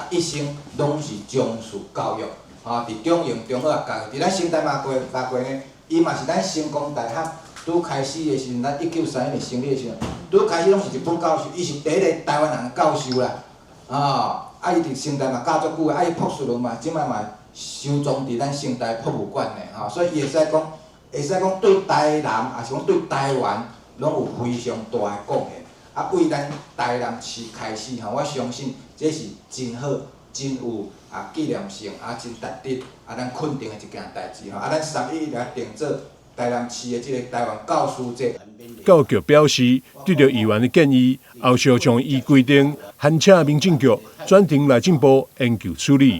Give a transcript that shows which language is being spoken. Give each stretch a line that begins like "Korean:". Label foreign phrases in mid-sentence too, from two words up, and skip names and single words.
Min Nan Chinese: 一生拢是重视教育，伫中营、中学教育，伫咱新台马街呢，伊嘛是咱成功大学拄开始的时阵，咱1931年成立的时阵，拄开始拢是日本教授，伊是第一个台湾人的教授啦，伊伫成大嘛教足久的，伊博士论嘛，即摆嘛收藏伫咱成大博物馆的，所以伊会使讲对台南，也是讲对台湾，拢有非常大的贡献。为咱台南市开始，我相信这是真好、真有纪念性、真值得咱肯定的一件代志。咱311来定做台南市的即个台湾教师节。教育局表示，对着议员的建议，后续将依规定函请民政局转呈内政部研究处理。